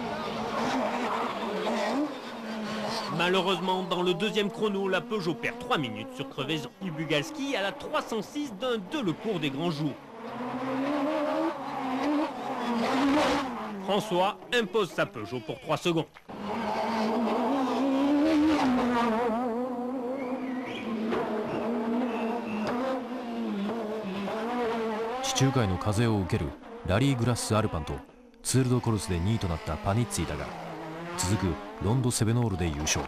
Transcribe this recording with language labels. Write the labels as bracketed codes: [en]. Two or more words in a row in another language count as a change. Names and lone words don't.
[fr] Malheureusement, dans le deuxième chrono, la Peugeot perd 3 minutes sur crevaison. Bugalski à la 306 d'un Delecourt des grands jours. François impose sa Peugeot pour 3 secondes. [ja] 地中海の風を受けるラリーグラッスアルパンとツール・ド・コルスで2位となったパニッツィだが続くロンド・セベノールで優勝。